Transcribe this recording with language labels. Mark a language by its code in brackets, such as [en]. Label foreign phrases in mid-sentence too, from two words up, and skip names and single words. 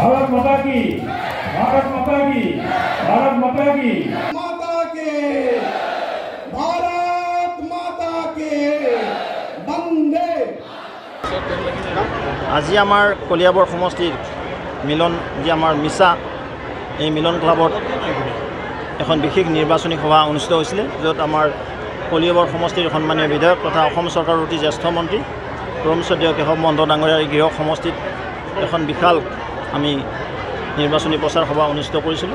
[hi] माता की, भारत माता की, भारत माता की, माता के, भारत माता के बंदे। [as] আজি আমাৰ কলিয়াবৰ সমষ্টিৰ মিলন যি আমাৰ মিছা এই মিলন ক্লাবত এখন বিশেষ নিৰ্বাচনী সভা অনুষ্ঠিত হৈছিলে, য'ত আমাৰ কলিয়াবৰ সমষ্টিৰ সন্মানীয় বিধায়ক তথা অসম চৰকাৰৰ অতি জ্যেষ্ঠ মন্ত্ৰী পৰমশ্ৰদ্ধেয় কেশৱ মহন্ত ডাঙৰীয়াৰ গৃহ সমষ্টিত এখন বিশাল আমি নিৰ্বাচনী প্ৰচাৰ সভা অনুষ্ঠিত কৰিছিলোঁ।